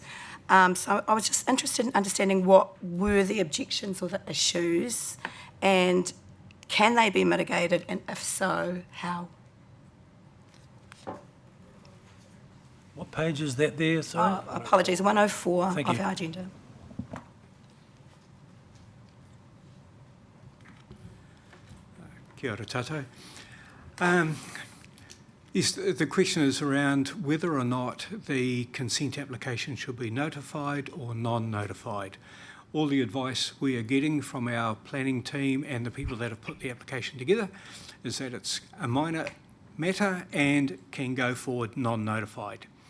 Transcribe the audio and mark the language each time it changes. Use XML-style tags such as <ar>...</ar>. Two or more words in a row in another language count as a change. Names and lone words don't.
<en>So I was just interested in understanding what were the objections or the issues, and can they be mitigated, and if so, how? What page is that there, sorry? Apologies, 104 Thank of you. our agenda.</en> <mi>Kia ora tātou.</mi> <en>Yes, the question is around whether or not the consent application should be notified or non-notified. All the advice we are getting from our planning team and the people that have put the application together is that it's a minor matter and can go forward non-notified.</en>